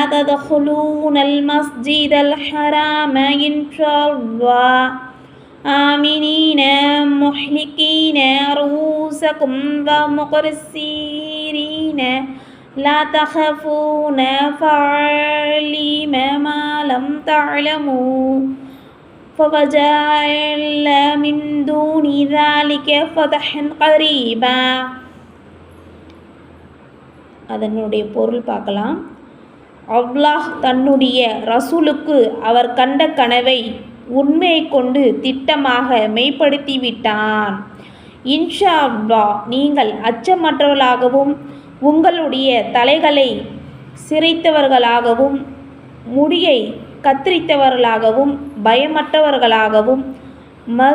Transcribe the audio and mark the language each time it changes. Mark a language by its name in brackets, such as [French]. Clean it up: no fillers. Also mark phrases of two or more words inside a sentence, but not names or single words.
[Arabic] لتدخلن المسجد الحرام إن شاء الله آمنين محلقين رءوسكم و مقصرين لا تخافون فعلم ما لم تعلموا فَوَجَعَلَ مِن دُونِ ذَلِكَ فَتْحًا قَرِيبًا. [Tamil] அதனுடைய பொருள் பார்க்கலாம். அல்லாஹ் தன்னுடைய ரசூலுக்கு அவர் கண்ட கனவை உண்மையை கொண்டு திட்டமாக மெய்ப்படுத்திவிட்டான். [Arabic] إن شاء الله [Tamil] நீங்கள் அச்சமற்றவர்களாகவும் உங்களுடைய தலைகளை சிரைத்தவர்களாகவும் முடியை கத்தரித்தவர்களாகவும் பயமற்றவர்களாகவும்